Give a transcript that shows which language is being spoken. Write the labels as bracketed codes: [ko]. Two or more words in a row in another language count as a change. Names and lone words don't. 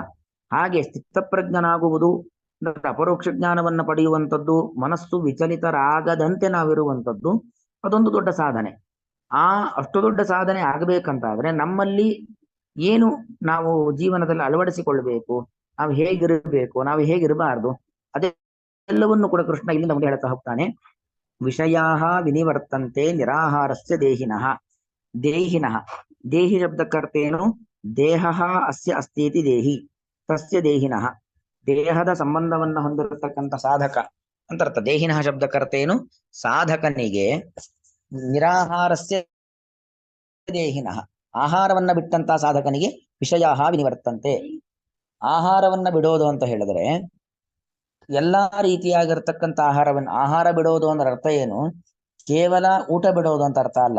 [kn] ಹಾಗೆ ಸ್ಥಿತಪ್ರಜ್ಞನಾಗುವುದು, ಅಪರೋಕ್ಷ ಜ್ಞಾನವನ್ನ ಪಡೆಯುವಂಥದ್ದು, ಮನಸ್ಸು ವಿಚಲಿತರಾಗದಂತೆ ನಾವಿರುವಂಥದ್ದು, ಅದೊಂದು ದೊಡ್ಡ ಸಾಧನೆ. ಅಷ್ಟು ದೊಡ್ಡ ಸಾಧನೆ ಆಗಬೇಕಂತಾದ್ರೆ ನಮ್ಮಲ್ಲಿ ಏನು ನಾವು ಜೀವನದಲ್ಲಿ ಅಳವಡಿಸಿಕೊಳ್ಬೇಕು, ನಾವು ಹೇಗಿರಬೇಕು, ನಾವು ಹೇಗಿರಬಾರ್ದು, ಅದೆಲ್ಲವನ್ನು ಕೂಡ ಕೃಷ್ಣ ಇಲ್ಲಿಂದ ಮುಂದೆ ಹೇಳ್ತಾ ಹೋಗ್ತಾನೆ. [sa] ವಿಷಯಾಃ ವಿನಿವರ್ತಂತೆ ನಿರಾಹಾರಸ್ಯ ದೇಹಿನಃ. ದೇಹಿನಃ, ದೇಹಿ ಶಬ್ದಕ್ಕರ್ಥೇನು, ದೇಹಃ ಅಸ್ಯ ಅಸ್ತೀತಿ ದೇಹಿ ತಸ್ಯ ದೇಹಿನಃ. [kn] ದೇಹದ ಸಂಬಂಧವನ್ನ ಹೊಂದಿರತಕ್ಕಂಥ ಸಾಧಕ ಅಂತ ಅರ್ಥ. ದೇಹಿನಃ ಶಬ್ದಕ್ಕರ್ಥೇನು, ಸಾಧಕನಿಗೆ [sa] ನಿರಾಹಾರಸ್ಯ ದೇಹಿನಃ, [kn] ಆಹಾರವನ್ನ ಬಿಟ್ಟಂತ ಸಾಧಕನಿಗೆ [sa] ವಿಷಯಾಃ ವಿನಿವರ್ತಂತೆ. [kn] ಆಹಾರವನ್ನ ಬಿಡೋದು ಅಂತ ಹೇಳಿದ್ರೆ ಎಲ್ಲಾ ರೀತಿಯಾಗಿರ್ತಕ್ಕಂಥ ಆಹಾರ ಬಿಡೋದು ಅಂದ್ರೆ ಅರ್ಥ ಏನು, ಕೇವಲ ಊಟ ಬಿಡೋದು ಅಂತ ಅರ್ಥ ಅಲ್ಲ.